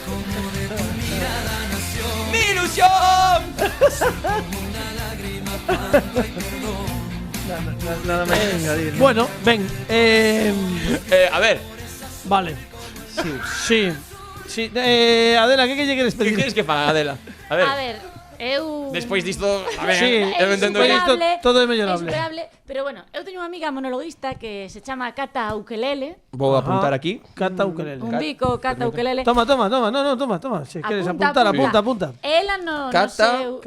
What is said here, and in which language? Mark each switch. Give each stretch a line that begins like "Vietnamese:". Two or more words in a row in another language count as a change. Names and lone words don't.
Spanish: Mi ilusión.
Galician: Nada máis que engadir.
Spanish: Bueno, ven. A ver. Vale. Sí. Adela, ¿qué quieres pedir?
Galician: ¿Qué quieres que faga, Adela? A ver, Despois disto, a ver, Sí, eu entendo que isto todo é mellorable. Pero bueno, eu teño unha amiga monologuista que se chama Cata Ukelele. Vou apuntar aquí. Cata Ukelele. Un bico, Cata Ukelele. Toma. Se queres apuntar. Ela no seu